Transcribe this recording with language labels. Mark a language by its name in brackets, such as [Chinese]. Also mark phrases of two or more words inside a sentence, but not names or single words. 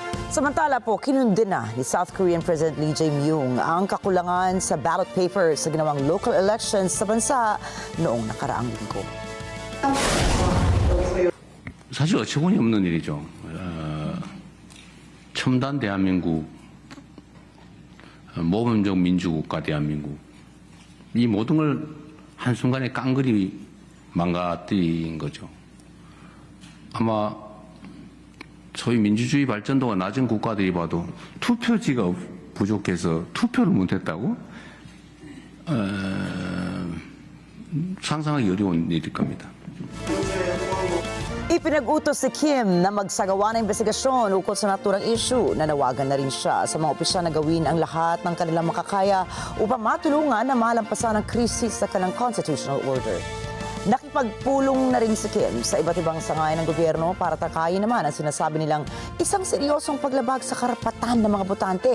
[Filipino] Samantala po, kinundin na ni South Korean President Lee Jae-myung ang kakulangan sa [English] ballot papers [Filipino] sa ginawang [English] local elections [Filipino] sa bansa noong nakaraang linggo. [Korean] 사실 어처구니 없는 일이죠. 첨단 대한민국, 모범적 민주국가 대한민국, 이 모든 걸 한순간에 깡그리 망가뜨린 거죠. 아마 소위 민주주의 발전도가 낮은 국가들이 봐도 투표지가 부족해서 투표를 못했다고? 상상하기 어려운 일일 겁니다. [Filipino] Ipinag-utos si Kim na magsagawa ng investigasyon ukol sa naturang issue. Nanawagan na rin siya sa mga opisyal na gawin ang lahat ng kanilang makakaya upang matulungan na malampasan ang krisis sa kanilang [English] constitutional order. [Filipino] Nakipagpulong na rin si Kim sa iba't ibang sangay ng gobyerno para takayin naman ang sinasabi nilang isang seryosong paglabag sa karapatan ng mga botante.